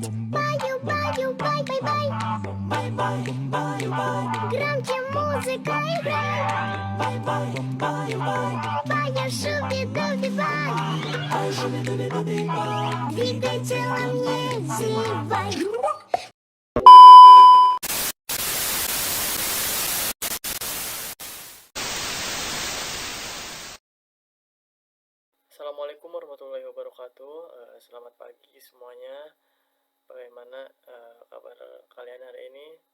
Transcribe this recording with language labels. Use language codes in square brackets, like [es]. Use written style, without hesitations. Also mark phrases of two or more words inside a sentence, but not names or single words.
[ru] Баю-баю, бай-бай-бай, громче музыка играй. Баю-шуби-дуби-бай, двигай телом, не зевай. [ar] السلام عليكم ورحمة الله وبركاته. [id] Selamat pagi semuanya. Bagaimana kabar kalian hari ini?